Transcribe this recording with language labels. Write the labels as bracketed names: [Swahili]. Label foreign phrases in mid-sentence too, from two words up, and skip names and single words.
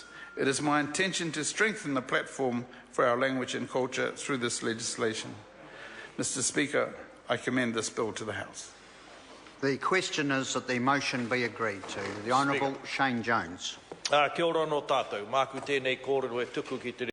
[English] It is my intention to strengthen the platform for our language and culture through this legislation. Mr. Speaker, I commend this bill to the House. The question is that the motion be agreed to. The Honourable Shane Jones. [Māori] Kia ora no tātou. Māku tēnei kōrero e tuku ki te